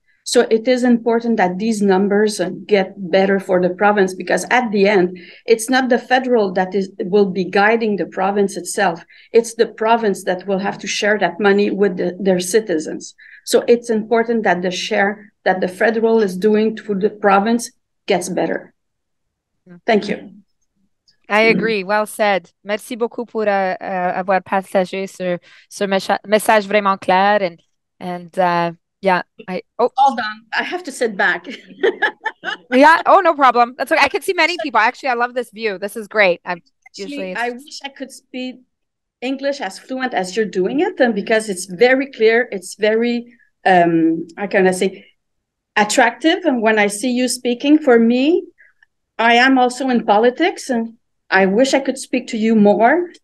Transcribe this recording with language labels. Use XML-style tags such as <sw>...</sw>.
<en>So it is important that these numbers get better for the province, because at the end, it's not the federal that will be guiding the province itself. It's the province that will have to share that money with their citizens. So it's important that the share that the federal is doing to the province gets better. Thank you. I agree. Well said.</en> <fr>Merci beaucoup pour avoir partagé ce message vraiment clair</fr> <en>and yeah. Hold on. I have to sit back. Yeah. Oh, no problem. That's okay. I can see many people. Actually, I love this view. This is great. I wish I could speak English as fluent as you're doing it, and because it's very clear, it's very how can I say, attractive. And when I see you speaking, for me, I am also in politics, and I wish I could speak to you more.</en>